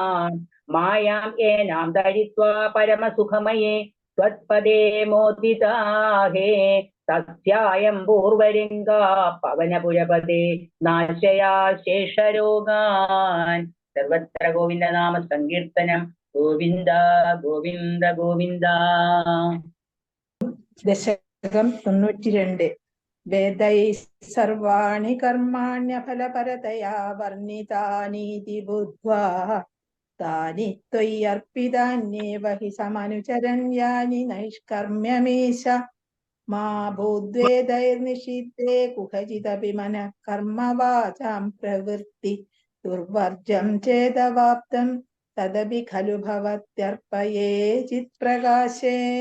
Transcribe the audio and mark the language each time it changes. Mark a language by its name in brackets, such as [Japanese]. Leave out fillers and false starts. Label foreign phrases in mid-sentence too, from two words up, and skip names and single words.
[Sanskrit] मायां येनां धरित्वा परमसुखमये त्वत्पदे मोदिताहे तस्यायं पूर्वलिङ्गा पवनपुरपदे नाशया शेषरोगान् सर्वत्र गोविन्दनाम सङ्कीर्तनं गोविन्द गोविन्द गोविन्द [Malayalam] ദശകം 92. [Sanskrit] വേദൈ സർവാണി കർമാണ്യഫലപരതയാ വർണ്ണിതാനീതി ബുദ്ധ്വാ താനി ത്വയ്യർപ്പിതാന്യേവ ഹി സമനുചരണ്യാനി നൈഷ്കർമ്മ്യമീശ മാ ഭൂദ്വേദൈർനിഷിദ്ധേ കുഹചിദപി മനഃ കർമ്മവാചാം പ്രവൃത്തി ദുർവർജം ചേതവാപ്തം തദപി ഖലു ഭവത്യർപ്പയേ ചിത്പ്രകാശേ